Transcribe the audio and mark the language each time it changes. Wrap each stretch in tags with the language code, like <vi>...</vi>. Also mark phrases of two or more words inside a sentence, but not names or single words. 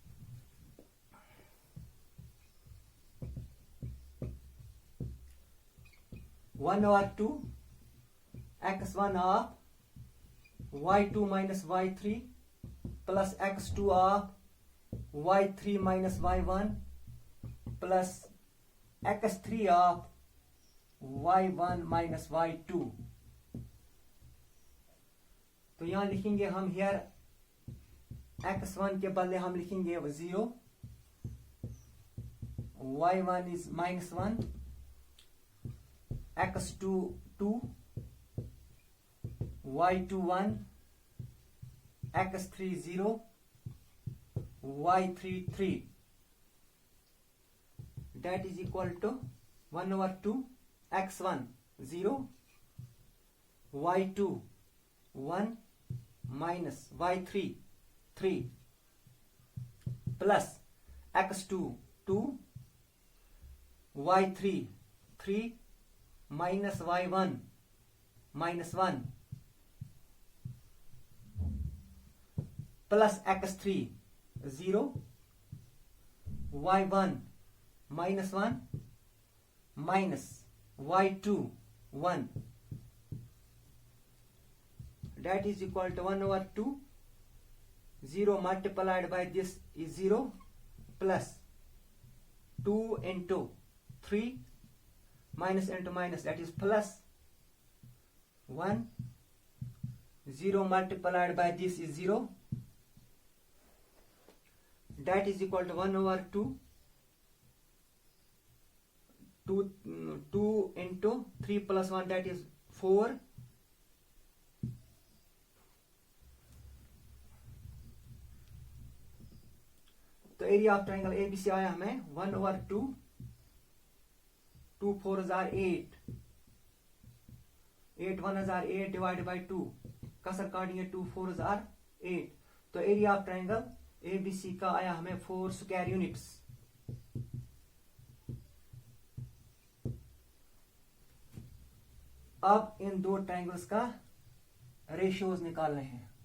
<en>one और 2 x1 of y2 minus y3 plus x2 of y3 minus y1 plus x3 of y1 minus y2।</en> <hi>तो यहां लिखेंगे हम हियर x1 के बदले हम लिखेंगे 0,</hi> <en>y1 is -1, x2 2, y2 1, x3 0, y3 3. That is equal to 1/2 x1 0, y2 1 minus y3 3 plus x2 2, y3 3 minus y1 minus 1 plus x3 0, y1 minus 1 minus y2 1। That is equal to 1/2 0 multiplied by this is 0 plus 2 into 3 minus into minus, that is plus 1. 0 multiplied by this is 0. That is equal to 1 over 2. 2 into 3 plus 1, that is 4. तो area of triangle ABC</en> <hi>आया हमें</hi> <en>1 over 2. 2 4s are 8. 8 1s are 8 divided by 2.</en> <hi>कसर काटेंगे</hi> <en>2 4s are 8. तो area of triangle ABC</en> <hi>का आया हमें</hi> <en>4 square units.</en> <hi>अब इन दो ट्राइंगल्स का रेशियोज निकालने हैं.</hi>